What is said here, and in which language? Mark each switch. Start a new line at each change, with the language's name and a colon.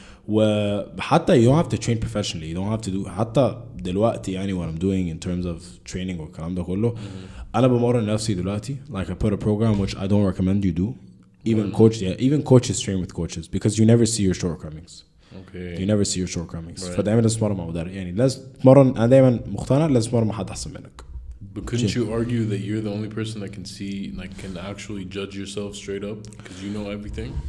Arabic: وحتى
English: you don't have to train professionally, you don't have to do
Arabic: حتى دلوقتي يعني
English: what I'm doing in terms of training
Arabic: والكلام ده كله أنا بمرن نفسي دلوقتي
English: like I put a program which I don't recommend you do. Even coaches train with coaches because you never see your shortcomings. Okay. You never see your shortcomings. Right.
Arabic: فدايما لازم تمرن مع مدرب يعني لازم تمرن. أنا دايما مقتنع لازم تمرن مع حد أحسن منك
English: But couldn't you argue that you're the only person that can see, like, can actually judge yourself straight up because you know everything?